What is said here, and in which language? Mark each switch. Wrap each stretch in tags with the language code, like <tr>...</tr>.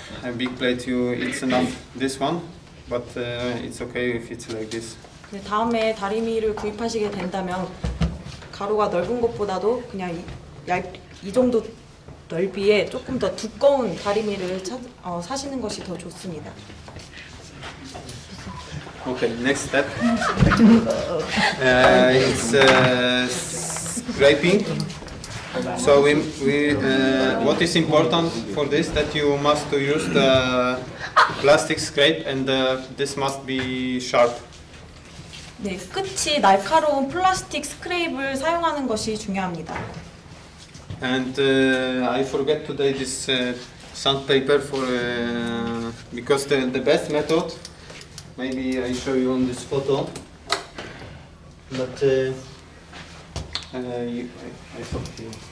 <en>a big plate, it's enough this one, but it's okay if it's like this.</en> <ko>네, 다음에 다리미를 구입하시게 된다면 가로가 넓은 것보다도 그냥 이 정도 넓이에 조금 더 두꺼운 다리미를 사시는 것이 더 좋습니다.</ko> <en>Okay, next step. It's scraping. So what is important for this, that you must use the plastic scrape, and this must be sharp.</en> <ko>네, 끝이 날카로운 플라스틱 스크레이브를 사용하는 것이 중요합니다.</ko> <en>And I forget today this sandpaper for because the best method. Maybe I show you on this photo. But I thought you.</en>